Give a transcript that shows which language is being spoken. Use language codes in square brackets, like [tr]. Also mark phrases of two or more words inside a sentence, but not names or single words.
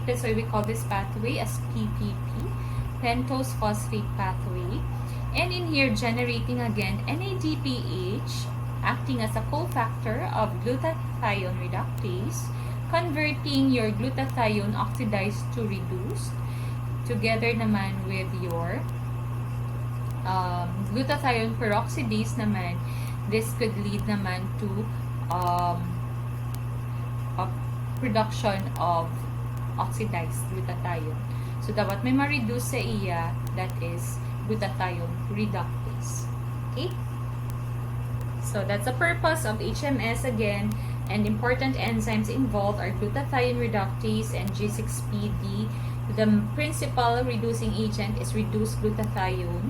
[en] That's why we call this pathway as PPP, pentose phosphate pathway. And in here, generating again NADPH, acting as a cofactor of glutathione reductase, converting your glutathione oxidized to reduced, together naman with your glutathione peroxidase naman. This could lead naman to a production of oxidized glutathione. [hil] So, dapat may ma-reduce sa iya, [en] that is glutathione reductase. Okay? So, that's the purpose of HMS again. And important enzymes involved are glutathione reductase and G6PD. The principal reducing agent is reduced glutathione.